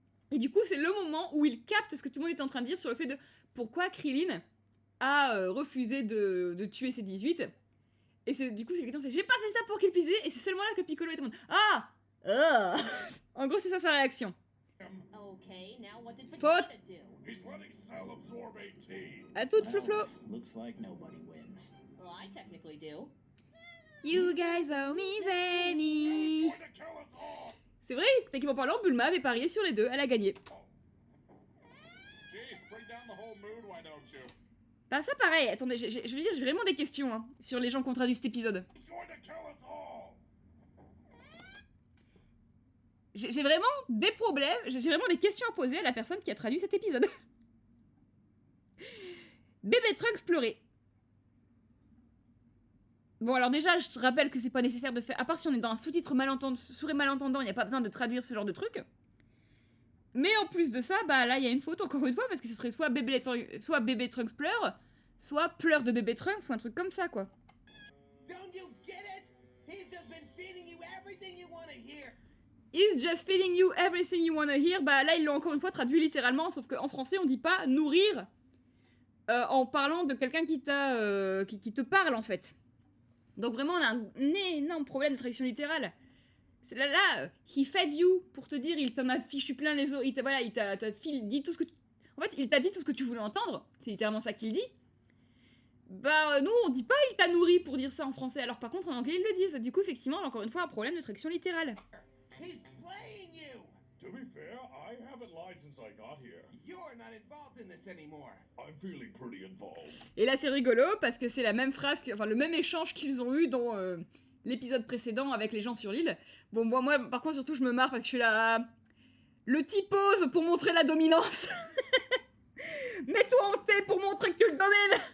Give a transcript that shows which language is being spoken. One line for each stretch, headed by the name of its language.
French: Et du coup, c'est le moment où il capte ce que tout le monde est en train de dire sur le fait de pourquoi Krillin a refusé de tuer ses 18. Et du coup, c'est question, c'est j'ai pas fait ça pour qu'il puisse baiser, et c'est seulement là que Piccolo est en mode ah En gros, c'est ça sa réaction.
English: Okay, now what did
French: Faute.
English: Vegeta do? He's letting Cell absorb 18.
French: À toute,
English: Well, Flo-Flo. looks like nobody wins. Well, I technically do. You guys owe me Zenny. Going to kill us all.
French: C'est vrai, techniquement parlant, Bulma avait parié sur les deux, elle a gagné.
English: Jeez, bring down the whole mood, why don't you?
French: Bah ça pareil, attendez, je veux dire, j'ai vraiment des questions hein, sur les gens qui ont traduit cet épisode.
English: He's going to kill us all.
French: J'ai vraiment des problèmes, j'ai vraiment des questions à poser à la personne qui a traduit cet épisode. Bébé Trunks pleurait. Bon alors déjà, je te rappelle que c'est pas nécessaire de faire... À part si on est dans un sous-titre malentendant, il n'y a pas besoin de traduire ce genre de truc. Mais en plus de ça, bah là il y a une faute encore une fois, parce que ce serait soit bébé Trunks pleure, soit pleure de bébé Trunks, ou un truc comme ça quoi.
English: Don't you get it? He's just been feeding you everything you want to hear. Is just feeding you everything you wanna hear.
French: Bah là ils l'ont encore une fois traduit littéralement, sauf qu'en français on dit pas nourrir en parlant de quelqu'un qui te parle en fait. Donc vraiment on a un énorme problème de traduction littérale. C'est là,
English: he fed you,
French: pour te dire, il t'en a fichu plein les os, il t'a dit tout ce que en fait, il t'a dit tout ce que tu voulais entendre, c'est littéralement ça qu'il dit. Bah, nous, on dit pas il t'a nourri pour dire ça en français, alors par contre, en anglais, ils le disent. Du coup, effectivement, encore une fois, un problème de traduction littérale.
English: He's playing you. To be fair, I haven't lied since I got here. You're not involved in this anymore. I'm feeling pretty involved.
French: Et là, c'est rigolo, parce que c'est la même phrase, enfin, le même échange qu'ils ont eu dans l'épisode précédent avec les gens sur l'île. Bon, moi, par contre, surtout, je me marre parce que je suis là... Le T-pose pour montrer la dominance. Mets-toi en T pour montrer que tu le domines.